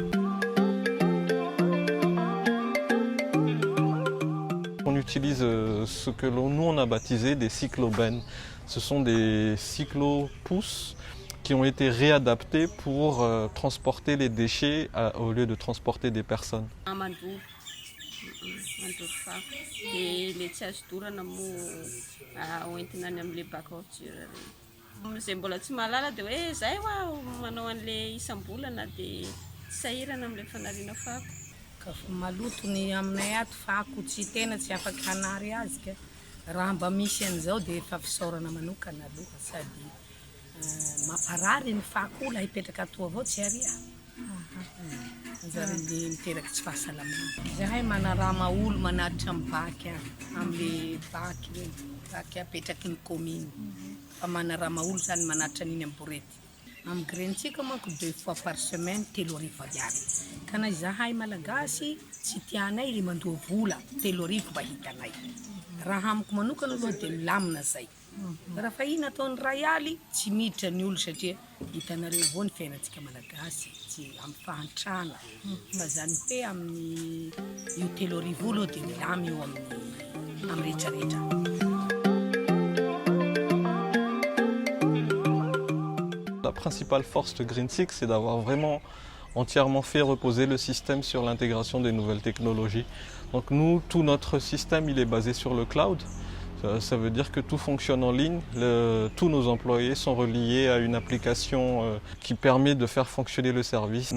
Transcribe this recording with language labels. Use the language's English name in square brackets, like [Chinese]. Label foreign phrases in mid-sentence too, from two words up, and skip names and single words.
[French] On utilise ce que nous on a baptisé des cyclobennes. Ce sont des cyclo-pousses qui ont été réadaptés pour transporter les déchets au lieu de transporter des personnes. [Malagasy] Mandoto fako. Dia ilay tsy azo dorana moa hoentina any amin'ilay bac-culture regny. Izay mbola tsy mahalala dia hoe izahay hoaho manao an'ilay isam-bolana dia tsy sahirana amin'ilay fanariana fako. Ka maloto ny aminay ato fako tsy tena tsy afaka hanary azy ka raha mba misy an'izao dia efa fisaorana manokana aloha sady mamparary ny fako laha hipetraka ato avao tsy aria. Zareo miteraka tsy fahasalamana. Zahay manarama olo manaritra amin'ny baky amin'ilay baky regny baky apetraky ny commune. Fa manarama olo zany manaritra an'iny amin'ny borety. Amin'ny Grentsika manko [French] 2 fois par semaine [Malagasy] 3 arivo ariary. Ka na zahay malagasy tsy tianay ilay mandoa vola 3 arivo mba hitanay. Raha amiko manokana aloha dia milamina zay. Raha fa iny ataon'ny ray aly tsy miditra ny olo satria hitanareo avao ny fiainantsika malagasy tsy amin'ny fahantrana. Fa zany hoe amin'ny io 3 arivo aloha dia milamy eo amin'ny rehetrarehetra. [French] La principale force de GreenSick, c'est d'avoir vraiment entièrement fait reposer le système sur l'intégration des nouvelles technologies. Donc nous, tout notre système, il est basé sur le cloud. Ça veut dire que tout fonctionne en ligne. Tous nos employés sont reliés à une application qui permet de faire fonctionner le service.